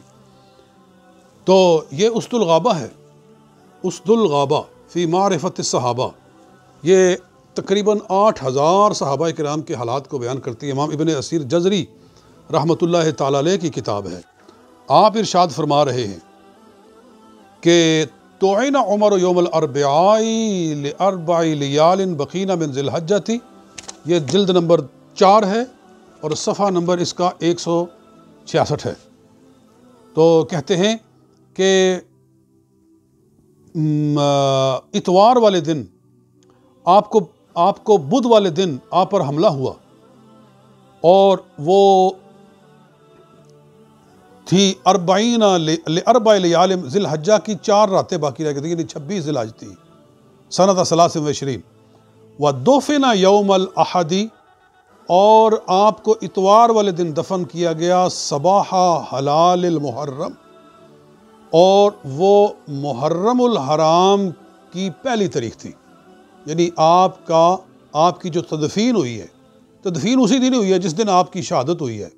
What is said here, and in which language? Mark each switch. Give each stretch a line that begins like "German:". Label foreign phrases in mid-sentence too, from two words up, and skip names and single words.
Hindi: तो ये उसदुल गाबा है, उसदुल गाबा फ़ी मारिफत सहाबा। ये तकरीबन 8000 सहाबा किराम के हालात को बयान करती है। इमाम इब्न असीर जज़री
Arabic: رحمة الله تعالى عليه
Hindi: की किताब है। आप इरशाद फरमा रहे हैं कि
Arabic: طعن عمر يوم الأربعاء لأربع ليال بقين من ذي الحجة.
Hindi: ये जिल्द नंबर 4 है और सफ़ा नंबर इसका 166 है। तो कहते हैं कि इतवार वाले दिन आपको बुध वाले दिन आप पर हमला हुआ और वो थी 40
Arabic: ليال ذي الحجة
Hindi: की 4 रातें बाकी रह गई थी, यानी 26 ज़िलहज थी
Arabic: سنة ثلاث وعشرين ودفن يوم الأحد.
Hindi: और आपको इतवार वाले दिन दफन किया गया
Arabic: صباح هلال المحرم,
Hindi: और वो मुहर्रमुल हराम की पहली तारीख थी। यानी आपकी जो तदफीन हुई है, तदफीन उसी दिन हुई है जिस दिन आपकी शहादत हुई है।